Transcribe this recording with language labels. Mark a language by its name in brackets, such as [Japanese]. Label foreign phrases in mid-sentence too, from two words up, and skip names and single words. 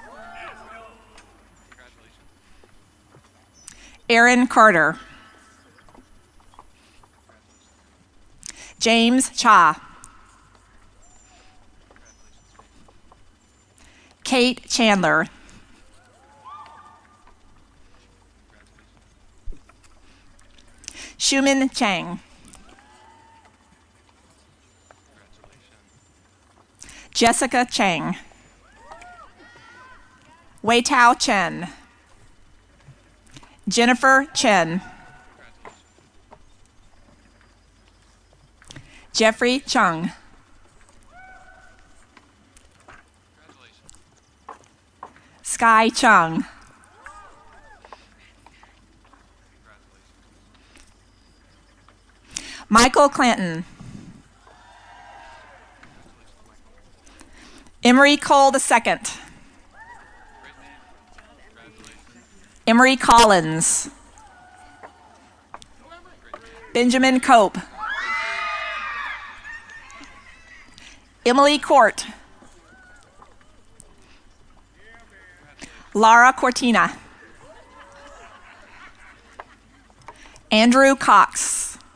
[English] Aaron Carter. James Cha. Kate Chandler. Shumin Chang. Jessica Chang. Wei Tao Chen. Jennifer Chen. Jeffrey Chung. Sky Chung. Michael Clanton. Emery Cole II. Emery Collins. Benjamin Cope. Emily Court. Lara Cortina. Andrew Cox.